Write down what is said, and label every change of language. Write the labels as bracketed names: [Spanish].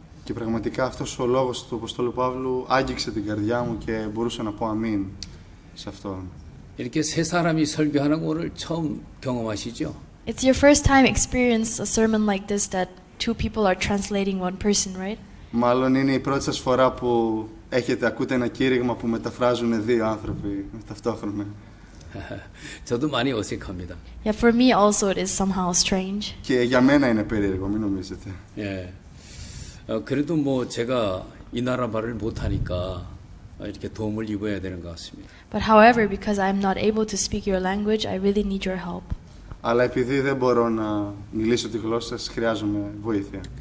[Greek] Και πραγματικά αυτός ο λόγος του Αποστόλου Παύλου άγγιξε την καρδιά μου και μπορούσα να πω αμήν σε αυτό. [Korean] 이렇게 세 사람이 설교하는 거 오늘 처음 경험하시죠? [English] It's your first time experience a sermon like this that two people are translating one person, right? [Greek] Μάλλον είναι η πρώτη σας φορά που ακούτε ένα κήρυγμα που μεταφράζουν δύο άνθρωποι ταυτόχρονα. [Korean] 저도 많이 어색합니다. [English] Yeah, for me also it is somehow strange. [Greek] Και για μένα είναι περίεργο, μην νομίζετε. [Korean] 그래도 뭐 제가 이 나라 말을 못하니까 이렇게 도움을 입어야 되는 것 같습니다. [English] But however, because I'm not able to speak your language, I really need your help. [Greek] Αλλά επειδή δεν μπορώ να μιλήσω τη γλώσσα σας, χρειάζομαι βοήθεια.